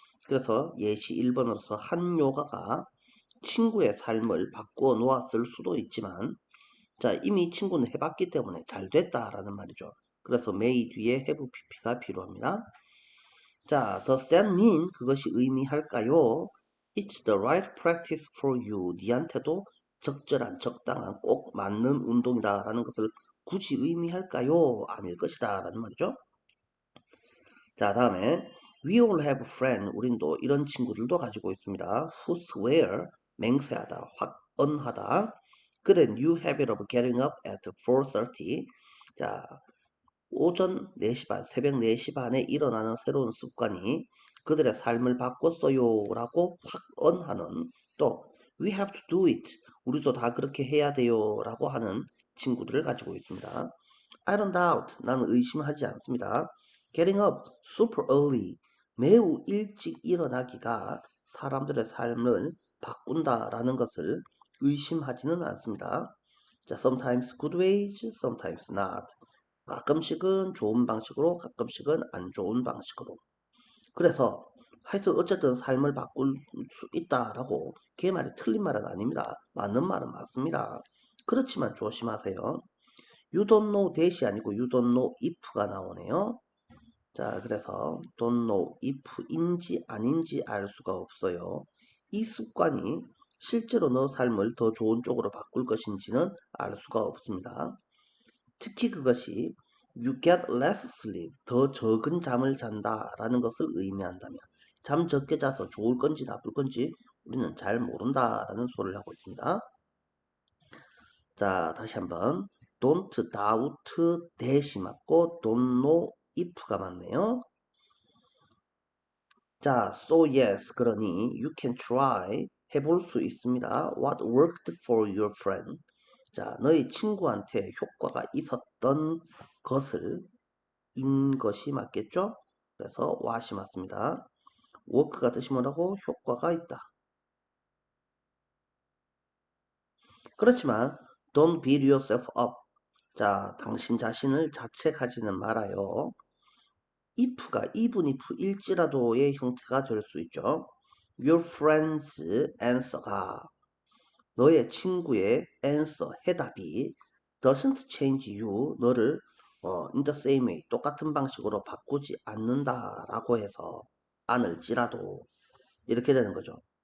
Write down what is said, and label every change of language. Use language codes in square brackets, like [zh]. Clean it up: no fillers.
[ko] 그래서 예시 1번으로서 한 요가가 친구의 삶을 바꾸어 놓았을 수도 있지만 자, 이미 친구는 해봤기 때문에 잘 됐다라는 말이죠. 그래서 may 뒤에 have pp가 필요합니다. 자, [en] does that mean [ko] 그것이 의미할까요? [en] It's the right practice for you. [ko] 니한테도 적절한, 적당한, 꼭 맞는 운동이다라는 것을 굳이 의미할까요? 아닐 것이다 라는 말이죠. 자, 다음에 [en] We all have a friend. [ko] 우린 또 이런 친구들도 가지고 있습니다. [en] Who swear, [ko] 맹세하다, 확언하다. [en] Good new habit of getting up at 4:30. [ko] 자, 오전 4시 반, 새벽 4시 반에 일어나는 새로운 습관이 그들의 삶을 바꿨어요 라고 확언하는, 또 [en] We have to do it. [ko] 우리도 다 그렇게 해야 돼요 라고 하는 친구들을 가지고 있습니다. [en] I don't doubt. [ko] 나는 의심하지 않습니다. [en] Getting up super early. [ko] 매우 일찍 일어나기가 사람들의 삶을 바꾼다라는 것을 의심하지는 않습니다. [en] 자, sometimes good ways, sometimes not. [ko] 가끔씩은 좋은 방식으로, 가끔씩은 안 좋은 방식으로. 그래서 하여튼 어쨌든 삶을 바꿀 수 있다라고 걔 말이 틀린 말은 아닙니다. 맞는 말은 맞습니다. 그렇지만 조심하세요. [en] You don't know that이 아니고 you don't know if가 나오네요. [ko] 자, 그래서 don't know if인지 아닌지 알 수가 없어요. 이 습관이 실제로 너 삶을 더 좋은 쪽으로 바꿀 것인지는 알 수가 없습니다. 특히 그것이 [en] you get less sleep, [ko] 더 적은 잠을 잔다라는 것을 의미한다면, 잠 적게 자서 좋을 건지 나쁠 건지 우리는 잘 모른다라는 소리를 하고 있습니다. 자, 다시 한번 don't doubt that이 맞고 don't know if가 맞네요. 자, [en] so yes, [ko] 그러니 [en] you can try, [ko] 해볼 수 있습니다. [en] What worked for your friend. [ko] 자, 너희 친구한테 효과가 있었던 것을, 인 것이 맞겠죠? 그래서 what이 맞습니다. work가 뜻이 뭐라고? 효과가 있다. 그렇지만 [en] don't beat yourself up. [ko] 자, 당신 자신을 자책하지는 말아요. if가 even if 일지라도의 형태가 될 수 있죠. Your friend's answer가, 너의 친구의 answer, 해답이 [en] doesn't change you, [ko] 너를 [en] in the same way, [ko] 똑같은 방식으로 바꾸지 않는다라고 해서 않을지라도 이렇게 되는 거죠.